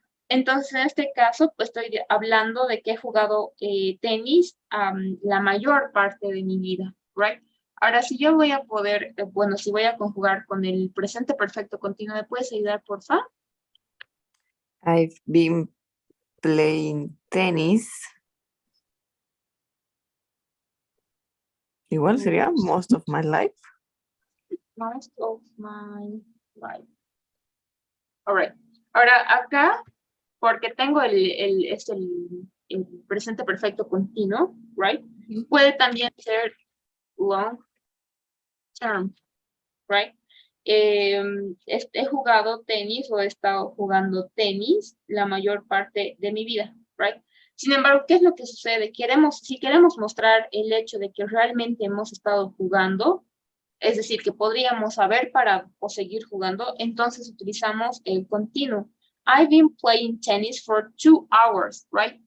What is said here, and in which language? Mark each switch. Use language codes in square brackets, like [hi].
[es] Entonces, en este caso, pues estoy hablando de que he jugado tenis la mayor parte de mi vida, right? Ahora, si yo voy a poder, bueno, si voy a conjugar con el presente perfecto continuo, ¿me puedes ayudar, por favor? [en] I've been playing tennis. [es] Igual sería [en] most of my life. Most of my life. All right. [es] Ahora, acá, porque tengo el presente perfecto continuo, right? Puede también ser long term, right? He jugado tenis o he estado jugando tenis la mayor parte de mi vida, right? Sin embargo, ¿qué es lo que sucede? Si queremos mostrar el hecho de que realmente hemos estado jugando, es decir, que podríamos haber parado o seguir jugando, entonces utilizamos el continuo. [en] I've been playing tennis for 2 hours, right?